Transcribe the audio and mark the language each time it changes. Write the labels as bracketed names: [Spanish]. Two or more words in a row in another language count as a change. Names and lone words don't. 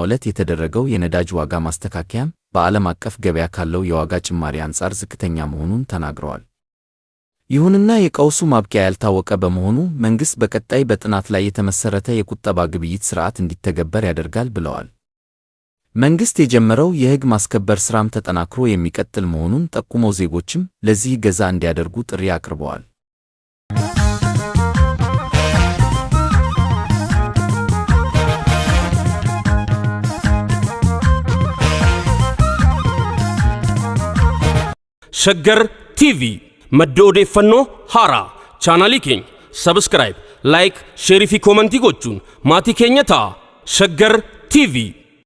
[Amharic] ዕለት የተደረገው የነዳጅ ዋጋ ማስተካከያም በዓለም አቀፍ ገበያ ካለው የዋጋ ጭማሪ አንጻር ዝቅተኛ መሆኑን ተናግረዋል። ይሁንና የቀውሱ ማብቂያ ያልታወቀ በመሆኑ መንግስት በቀጣይ በጥናት ላይ የተመሰረተ የቁጠባ ግብይት ሥርዓት እንዲተገበር ያደርጋል ብለዋል። መንግስት የጀመረው የሕግ ማስከበር ሥራም ተጠናክሮ የሚቀጥል መሆኑን ጠቁመው ዜጎችም ለዚህ ገዛ እንዲያደርጉ ጥሪ አቅርበዋል። [Oromo] ሸገር ቲቪ madda odeeffannoo haaraa chaanalii keenya [English] subscribe like share [Oromo] fi comment gochuun maatii keenya ta'a ሸገር ቲቪ